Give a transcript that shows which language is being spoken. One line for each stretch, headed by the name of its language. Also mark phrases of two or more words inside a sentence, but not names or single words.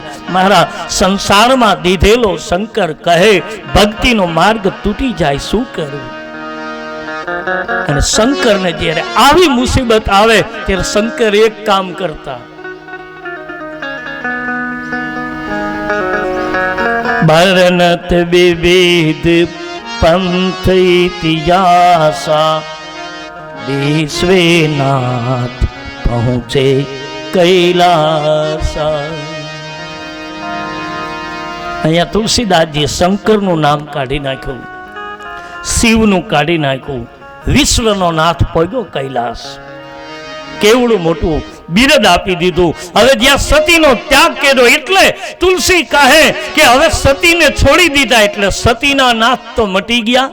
Gujarati: મારા સંસારમાં દીધેલો શંકર કહે ભક્તિનો માર્ગ તૂટી જાય, શું કરું? અને શંકરને જ્યારે આવી મુસીબત આવે ત્યારે શંકર એક કામ કરતા,
Awadhi: बरनत बिबिध पंथ इतिहासा विश्वनाथ पहुँचे कैलासा.
Gujarati: અહીંયા તુલસીદાસજી શંકરનું નામ કાઢી નાખ્યું, શિવનું કાઢી નાખ્યું, વિશ્વનો નાથ પહોંચ્યો કૈલાસ. કેવડું મોટું બિરદ આપી દીધું. હવે જ્યાં સતીનો ત્યાગ કર્યો એટલે તુલસી કહે કે હવે સતીને છોડી દીધા એટલે સતીના નાથ તો મટી ગયા.